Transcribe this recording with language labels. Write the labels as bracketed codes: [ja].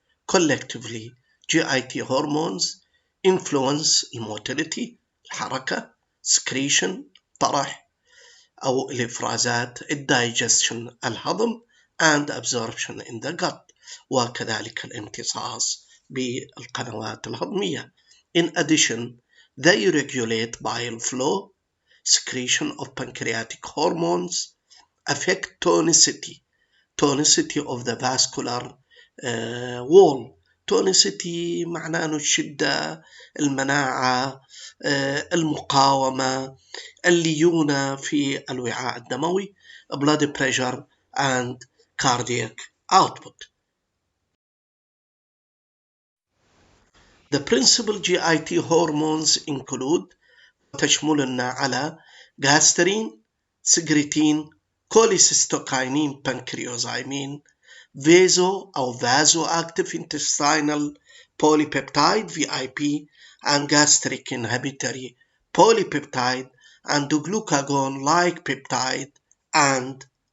[en] Collectively, GIT hormones influence motility الحركة, secretion طرح أو الإفرازات, digestion الهضم, and absorption in the gut, [ar] وكذلك الامتصاص بالقنوات الهضمية. [en] In addition, they regulate bile flow, secretion of pancreatic hormones, affect tonicity of the vascular wall. [ar] tonicity معناه الشدة, المناعة, المقاومة, الليونة في الوعاء الدموي, [en] blood pressure and cardiac output. The principal GIT hormones include [ar] وتشملنا على [en] Gastrin, Secretin, cholecystokinin, pancreazymin, vasoactive intestinal polypeptide VIP, and gastric inhibitory polypeptide, and glucagon-like peptide, and